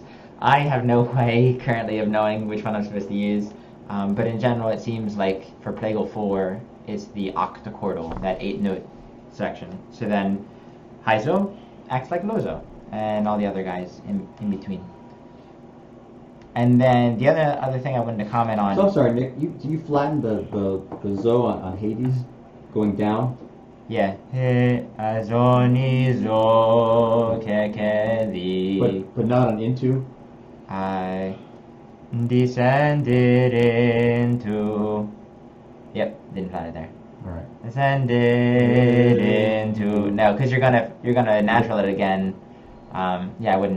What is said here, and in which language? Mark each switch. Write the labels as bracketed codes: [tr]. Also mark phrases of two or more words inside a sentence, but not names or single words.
[en] I have no way currently of knowing which one I'm supposed to use, but in general it seems like for Plagal 4 it's the octachordal, that 8-note section. So then high Zo acts like low Zo, and all the other guys in between. And then the other thing I wanted to comment on. So I'm sorry, Nick. You flattened the Zo on Hades going down? Yeah. Zo ni zo ke ke di. But not on into? I descended into. Yep, didn't flatten it there. All right. Descended into. No, because you're gonna natural it again. Yeah, I wouldn't.